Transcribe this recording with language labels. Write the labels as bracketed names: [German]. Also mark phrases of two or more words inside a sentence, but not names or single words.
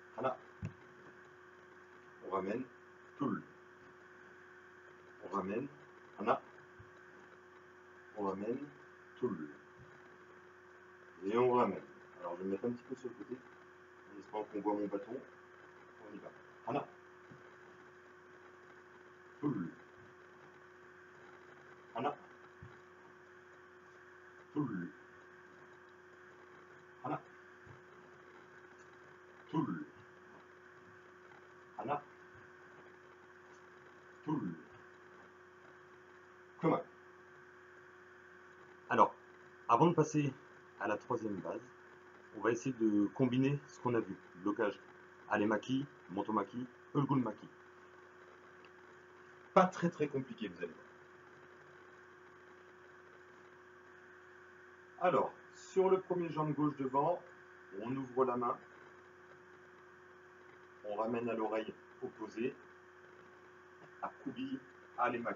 [French] Hana. On ramène. Toul. On ramène. Hana. On ramène. Toul. Et on ramène. Alors je vais me mettre un petit peu sur le côté, en espérant qu'on voit mon bâton. On y va. [Korean] Hana. Toul. Hana. Toul. Hana. Toul. Hana. Toul. [French] Comment. Alors, avant de passer à la troisième base, on va essayer de combiner ce qu'on a vu. [Korean] Blocage Alemaki, Montomaki, Ulgul Maki. [French] Pas très compliqué, vous allez voir. Alors, sur le premier jambe gauche devant, on ouvre la main, on ramène à l'oreille opposée, [Korean] Akubi, Alemaki.